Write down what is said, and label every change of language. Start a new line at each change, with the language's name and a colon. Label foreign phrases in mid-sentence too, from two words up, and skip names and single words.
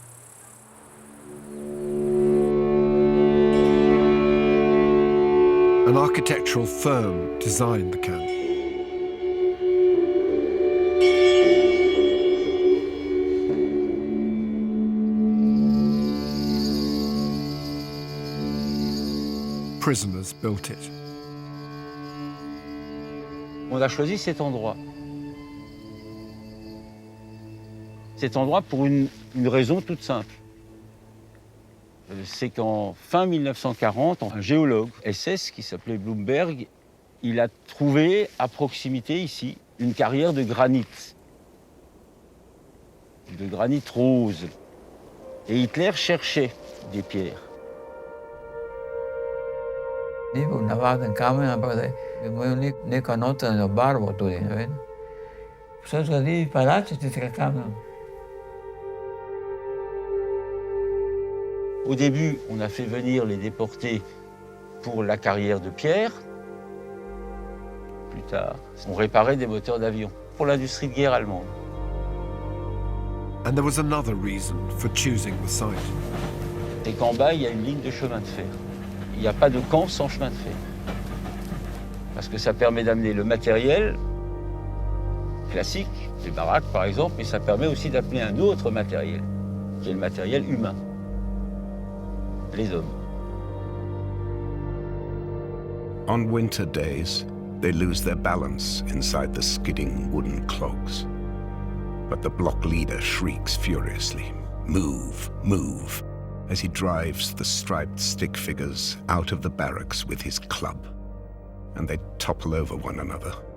English: An architectural firm designed the camp. Prisoners built it.
French: On a choisi cet endroit. Cet endroit pour une raison toute simple. C'est qu'en fin 1940, un géologue SS qui s'appelait Bloomberg, il a trouvé à proximité ici une carrière de granit rose. Et Hitler cherchait des pierres.
Slovenian: Ni bil navaden kamen, ampak da je imel neko notranjo barvo tudi, ne vem. So zgradili palače iz tega kamna.
French: Au début, on a fait venir les déportés pour la carrière de pierre. Plus tard, on réparait des moteurs d'avion pour l'industrie de guerre allemande.
English: And there was another reason for choosing the site.
French: C'est qu'en bas, il y a une ligne de chemin de fer. Il n'y a pas de camp sans chemin de fer. Parce que ça permet d'amener le matériel classique, les baraques par exemple, mais ça permet aussi d'amener un autre matériel, qui est le matériel humain. Les hommes.
English: On winter days, they lose their balance inside the skidding wooden clogs. But the block leader shrieks furiously, "Move, move," as he drives the striped stick figures out of the barracks with his club, and they topple over one another.